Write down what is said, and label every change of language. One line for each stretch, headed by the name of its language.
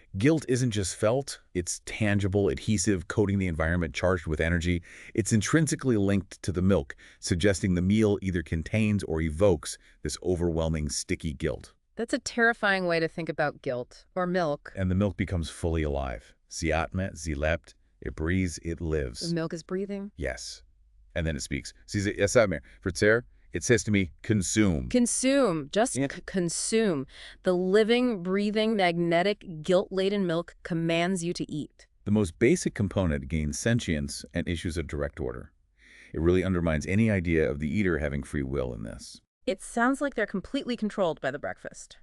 English: Guilt isn't just felt, it's tangible, adhesive, coating the environment, charged with energy. It's intrinsically linked to the milk, suggesting the meal either contains or evokes this overwhelming, sticky guilt. That's a terrifying way to think about guilt, or milk. And the milk becomes fully alive.
German: Sie atmet, sie lebt,
English: it breathes, it lives. The milk is breathing? Yes. And then it speaks.
German: Sie sagt mir, Verzehr,
English: it says to me, consume. Consume. Just consume. The living, breathing, magnetic, guilt-laden milk commands you to eat. The most basic component gains sentience and issues a direct order. It really undermines any idea of the eater having free will in this. It sounds like they're completely controlled by the breakfast.